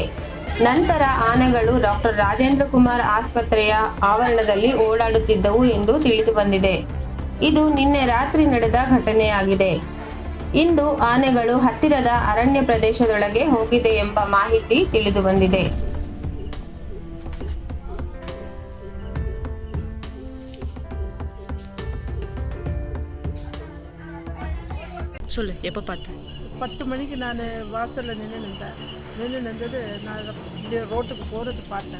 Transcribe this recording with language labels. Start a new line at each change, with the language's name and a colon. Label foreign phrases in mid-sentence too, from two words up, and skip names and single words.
Kannada: ನಂತರ ಆನೆಗಳು ಡಾಕ್ಟರ್ ರಾಜೇಂದ್ರ ಕುಮಾರ್ ಆಸ್ಪತ್ರೆಯ ಆವರಣದಲ್ಲಿ ಓಡಾಡುತ್ತಿದ್ದವು ಎಂದು ತಿಳಿದು ಬಂದಿದೆ. ಇದು ನಿನ್ನೆ ರಾತ್ರಿ ನಡೆದ ಘಟನೆಯಾಗಿದೆ. ಇಂದು ಆನೆಗಳು ಹತ್ತಿರದ ಅರಣ್ಯ ಪ್ರದೇಶದೊಳಗೆ ಹೋಗಿದೆ ಎಂಬ ಮಾಹಿತಿ ತಿಳಿದು ಬಂದಿದೆ.
Tamil: சொல்லு, எப்போ பார்த்தேன்? 10 மணிக்கு நான் வாசலில் நின்றுது. நான் இப்படியே ரோட்டுக்கு போகிறது பார்த்தேன்.